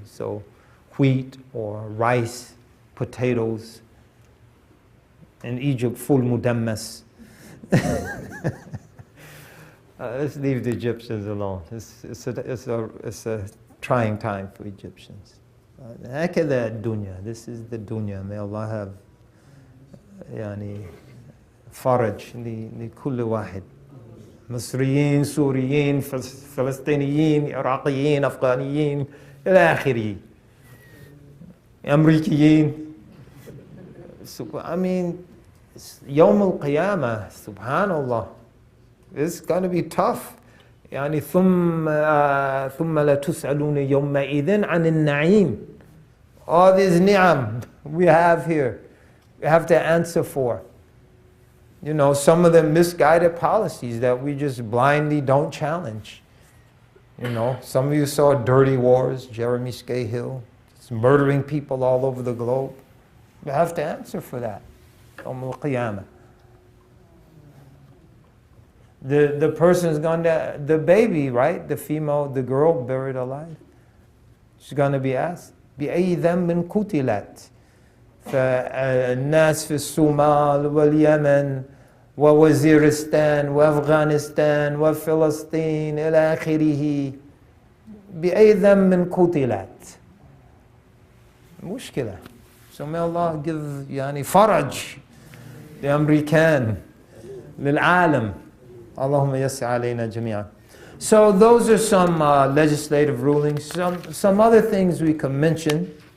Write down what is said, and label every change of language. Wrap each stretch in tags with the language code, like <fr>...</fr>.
<en>So wheat or rice, potatoes. In Egypt, full mudammas. Let's leave the Egyptians alone. It's a trying time for Egyptians.</en> <ar>هكذا الدنيا.</ar> <en>This is the dunya. May Allah have</en> <ar>يعني فرج لكل واحد. مصريين، سوريين، فلسطينيين، عراقيين، أفغانيين إلى آخره. أمريكيين.</ar> <en>I mean, يوم القيامة, subhanallah, it's going to be tough.</en> <ar>يعني ثم لا تسألون يومئذ عن النعيم.</ar> <en>All these ni'am we have here, we have to answer for. You know, some of the misguided policies that we just blindly don't challenge. You know, some of you saw Dirty Wars, Jeremy Scahill, it's murdering people all over the globe. You have to answer for that. Yawm al-Qiyamah. The person's going to, the baby, right? The female, the girl buried alive. She's going to be asked,</en> <ar>بأي ذنب قتلت؟ فالناس في الصومال واليمن ووزيرستان وأفغانستان وفلسطين إلى آخره بأي ذنب قتلت؟ مشكلة.</ar> <en>So may Allah give</en> <ar>يعني فرج لأمريكان للعالم. اللهم يسع علينا جميعا.</ar> <en>So those are some legislative rulings. Some other things we can mention.</en>